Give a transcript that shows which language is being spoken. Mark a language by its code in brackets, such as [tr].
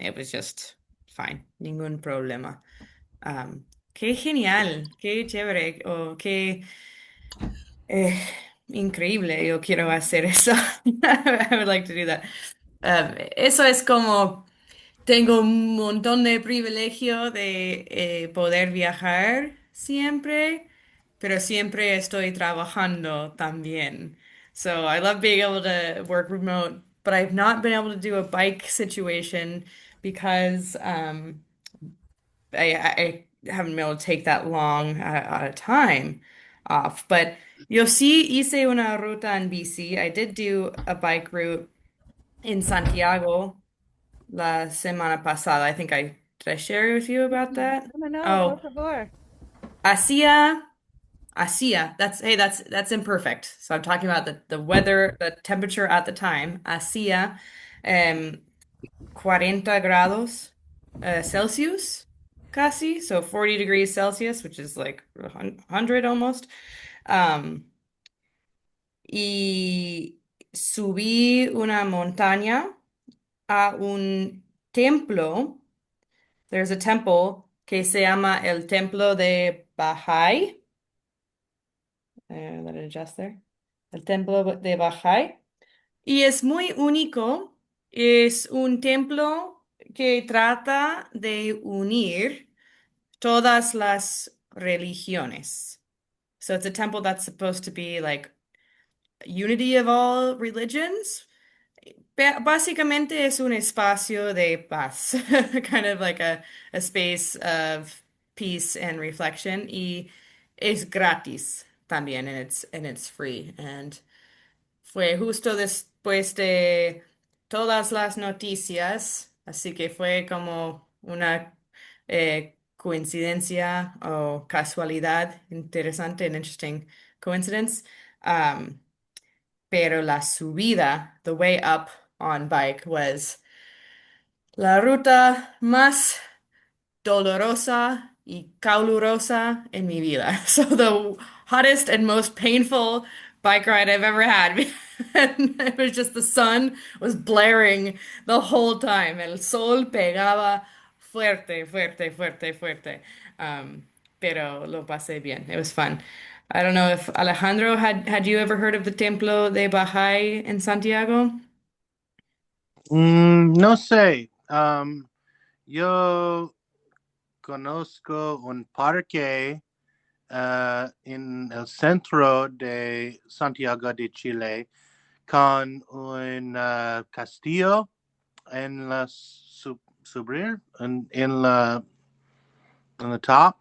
[en] It was just fine, [es] ningún problema. Qué genial, qué chévere, o qué eh, increíble. Yo quiero hacer eso. [en] I would like to do that. [es] Eso es como tengo un montón de privilegio de poder viajar siempre, pero siempre estoy trabajando también. [en] So I love being able to work remote, but I've not been able to do a bike situation because I haven't been able to take that long at a time off. [es] But yo sí hice una ruta en bici. [en] I did do a bike route in Santiago [es] la semana pasada. [en] I think I did I share with you about that? [es] No, no, no, por Oh, favor. hacía, hacía. [en] That's imperfect. So I'm talking about the weather, the temperature at the time. [es] Hacía um 40 grados Celsius, casi. [en] So 40 degrees Celsius, which is like 100 almost. [es] Um, y subí una montaña a un templo. [en] There's a temple [es] que se llama [en] el Templo de Bahá'í. Let it adjust there. El Templo de Bahá'í. [es] Y es muy único. Es un templo que trata de unir todas las religiones. [en] So it's a temple that's supposed to be like unity of all religions. [es] Básicamente es un espacio de paz, [en] kind of like a space of peace and reflection. [es] Y es gratis también, [en] and it's free. [es] And fue justo después de todas las noticias, así que fue como una coincidencia o casualidad interesante, [en] an interesting coincidence. [es] Um, pero la subida, [en] the way up on bike was [es] la ruta más dolorosa y calurosa en mi vida. [en] So the hottest and most painful bike ride I've ever had. And it was just the sun was blaring the whole time. [es] El sol pegaba fuerte, fuerte, fuerte, fuerte. Um, pero lo pasé bien. [en] It was fun. I don't know if Alejandro had you ever heard of the Templo de Bahá'í in Santiago? [es] No sé. Yo conozco un parque en el centro de Santiago de Chile con un castillo en la subir en la top.